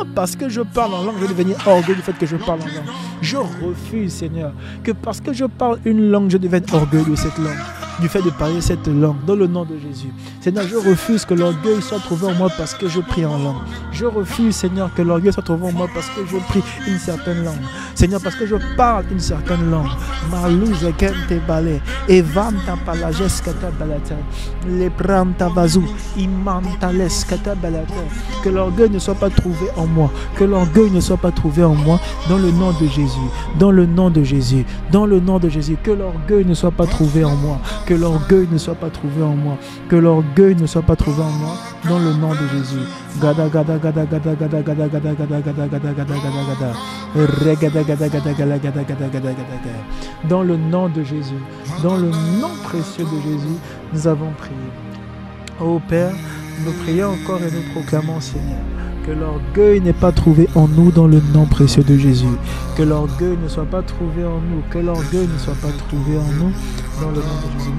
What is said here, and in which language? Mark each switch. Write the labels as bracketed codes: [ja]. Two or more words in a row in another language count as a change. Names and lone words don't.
[fr] Parce que je parle en langue, je vais devenir orgueilleux du fait que je parle en langue. Je refuse, Seigneur, que parce que je parle une langue, je devienne orgueilleux de cette langue, du fait de parler cette langue, dans le nom de Jésus. Seigneur, je refuse que l'orgueil soit trouvé en moi parce que je prie en langue. Je refuse, Seigneur, que l'orgueil soit trouvé en moi parce que je prie une certaine langue. Seigneur, parce que je parle une certaine langue. Malouze kente balé, evanta palages kata balata, lebranta vazou, imanta les kata balata. Que l'orgueil ne soit pas trouvé en moi. Que l'orgueil ne soit pas trouvé en moi dans le nom de Jésus. Dans le nom de Jésus. Dans le nom de Jésus. Que l'orgueil ne soit pas trouvé en moi. Que l'orgueil ne soit pas trouvé en moi. Que l'orgueil ne soit pas trouvé en moi dans le nom de Jésus. Gada gada gada gada gada gada gada gada gada gada gada gada gada. Regada gada gada gada gada gada gada gada. Dans le nom de Jésus. Dans le nom précieux de Jésus, nous avons prié. Ô Père, nous prions encore et nous proclamons, Seigneur, que l'orgueil n'est pas trouvé en nous dans le nom précieux de Jésus. Que l'orgueil ne soit pas trouvé en nous. Que l'orgueil ne soit pas trouvé en nous dans le nom de Jésus.